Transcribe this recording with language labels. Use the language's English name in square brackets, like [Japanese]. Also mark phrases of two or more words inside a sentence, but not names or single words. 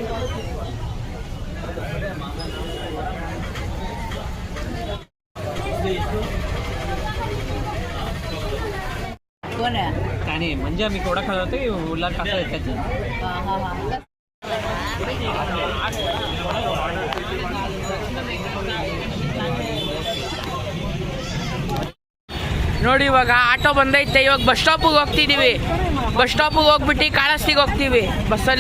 [Marathi] आणि म्हणजे आम्ही केवढा खात होते उरला टाकला त्याच्यात. [Kannada] ನೋಡಿ ಇವಾಗ ಆಟೋ ಬಂದೈತೆ. ಇವಾಗ ಬಸ್ ಸ್ಟಾಪಿಗೆ ಹೋಗ್ತಿದ್ದೀವಿ. ಬಸ್ ಸ್ಟಾಪಿಗೆ ಹೋಗ್ಬಿಟ್ಟು ಕಾಳಸ್ತಿಗೆ ಹೋಗ್ತೀವಿ ಬಸ್ಸಲ್ಲಿ.